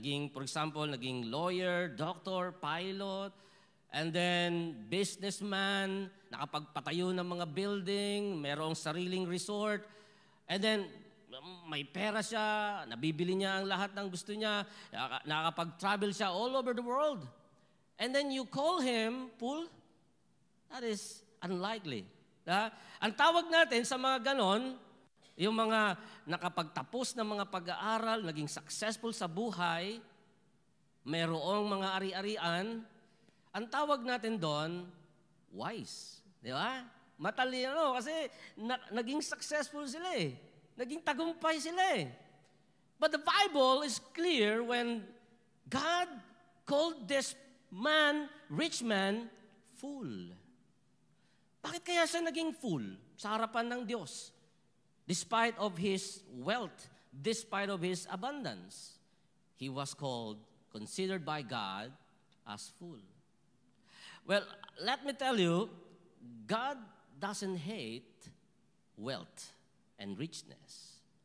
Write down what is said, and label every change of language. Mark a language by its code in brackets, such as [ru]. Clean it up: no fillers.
[en] For example, [tl] naging lawyer, doctor, pilot, and then businessman, nakapagpatayo ng mga building, merong sariling resort, and then may pera siya, nabibili niya ang lahat ng gusto niya, nakakapag-travel siya [en] all over the world. And then you call him fool? That is unlikely. [tl] Ang tawag natin sa mga ganon, yung mga nakapagtapos ng mga pag-aaral, naging successful sa buhay, mayroong mga ari-arian, ang tawag natin doon, wise. Di ba? Matalino kasi naging successful sila eh. Naging tagumpay sila eh. [en] But the Bible is clear when God called this man, rich man, fool. [tl] Bakit kaya siya naging fool sa harapan ng Diyos? [en] Despite of his wealth, despite of his abundance, he was considered by God as fool. Well, let me tell you, God doesn't hate wealth and richness.